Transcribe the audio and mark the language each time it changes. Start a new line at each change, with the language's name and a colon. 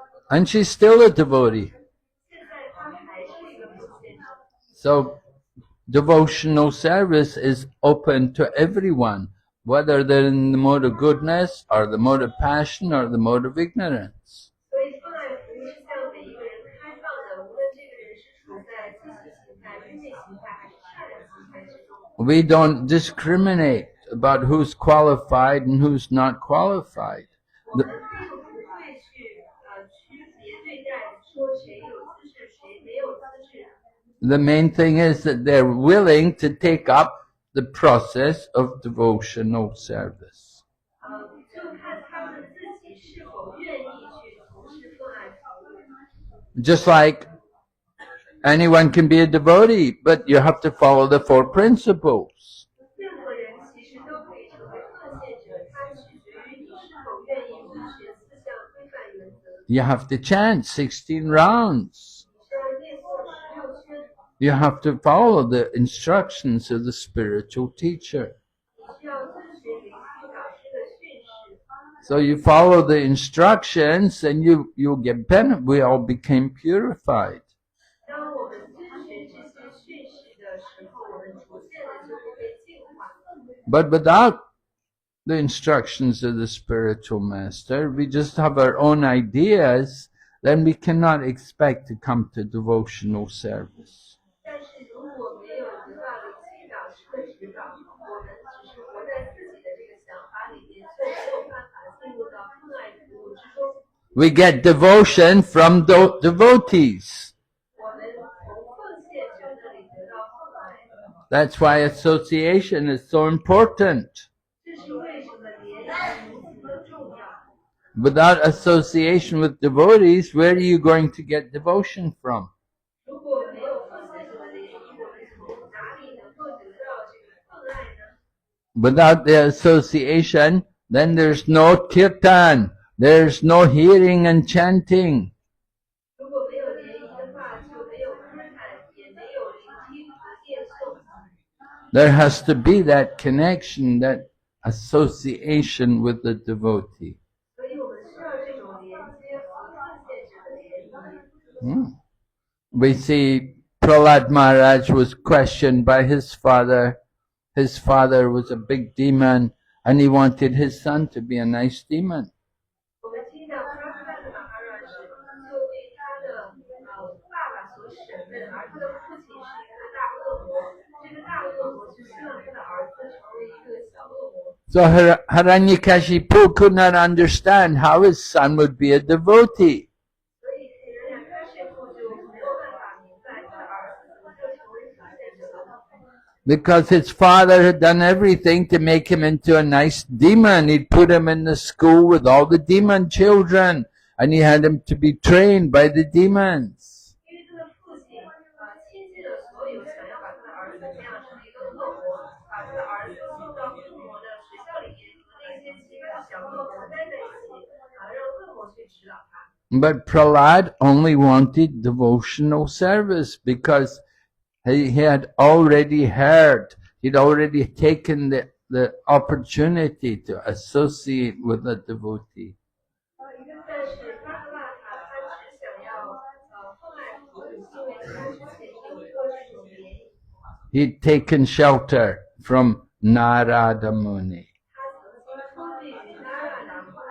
English: And she's still a devotee.
Chinese: 现在他还是一个奉献者。
English: So devotional service is open to everyone, whether they're in the mode of goodness or the mode of passion or the mode of ignorance.
Chinese: 所以奉爱服务是向每一个人开放的，无论这个人是处在积极形态、愚昧形态还是善良形态之中。
English: We don't discriminate about who's qualified and who's not qualified.
Chinese: 我们并不会去区别对待，说谁有资质，谁没有资质。
English: The main thing is that they're willing to take up the process of devotional service.
Chinese: 就看他们自己是否愿意去从事奉爱服务。
English: Just like anyone can be a devotee, but you have to follow the 4 principles.
Chinese: 任何人其实都可以成为奉献者，它取决于你是否愿意遵循4项规范原则。
English: You have to chant 16 rounds.
Chinese: 你是要念诵16圈，
English: You have to follow the instructions of the spiritual teacher.
Chinese: 你需要遵循灵性导师的训示。
English: So you follow the instructions and you'll get benefit. We all became purified.
Chinese: 当我们遵循这些训示的时候，我们逐渐的就会被净化。
English: But without the instructions of the spiritual master, we just have our own ideas, then we cannot expect to come to devotional service.
Chinese: 但是如果没有得到灵性导师的指导，我们只是活在自己的这个想法里面，就没有办法进入到奉爱服务之中。
English: We get devotion from devotees.
Chinese: 我们从奉献者那里得到奉爱，
English: That's why association is so important.
Chinese: 这是为什么联谊如此的重要。
English: Without association with devotees, where are you going to get devotion from?
Chinese: 如果没有奉献者的联谊，我们从哪里能够得到这个奉爱呢？
English: Without the association, then there's no kirtan, there's no hearing and chanting.
Chinese: 如果没有联谊的话，就没有歌坛，也没有聆听和念诵。
English: There has to be that connection, that association with the devotee.
Chinese: 所以我们需要这种连接和奉献者的联谊。
English: We see Prahlad Maharaj was questioned by his father. His father was a big demon and he wanted his son to be a nice demon.
Chinese: 我们听到普拉达的马哈拉什就被他的爸爸所审问，而他的父亲是一个大恶魔。这个大恶魔就希望他的儿子成为一个小恶魔。
English: So Hiranyakashipu could not understand how his son would be a devotee.
Chinese: 所以人家开始后就没有办法明白他的儿子怎么就成为奉献者了。
English: Because his father had done everything to make him into a nice demon. He'd put him in the school with all the demon children and he had him to be trained by the demons.
Chinese: 因为他的父亲倾尽了所有，想要把他的儿子培养成一个恶魔，把他的儿子送到恶魔的学校里面，和那些其他的小恶魔待在一起，让恶魔去指导他。
English: But Prahlad only wanted devotional service because he had already heard, he'd already taken the opportunity to associate with a devotee.
Chinese: 但是巴布拉塔他只想要奉爱服务，因为他之前有过这种联谊，
English: He'd taken shelter from Narada Muni.
Chinese: 他曾经出自于那拉达姆。